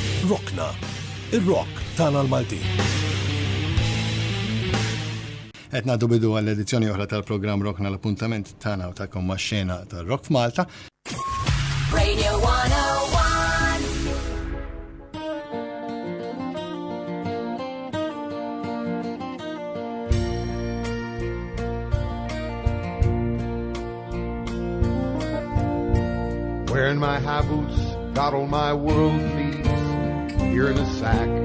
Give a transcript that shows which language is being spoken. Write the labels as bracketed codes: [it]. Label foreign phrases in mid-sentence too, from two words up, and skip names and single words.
[mt] ROCKNA, ir-rock tagħna l-Maltin. Qed nagħdu bidu għall-edizzjoni oħra tal-programm ROCKNA l-appuntament tagħna u tagħkom max-xena tar-rock f'Malta. Radio 101. [en] Wearing my high boots, got all my world needs here in a sack.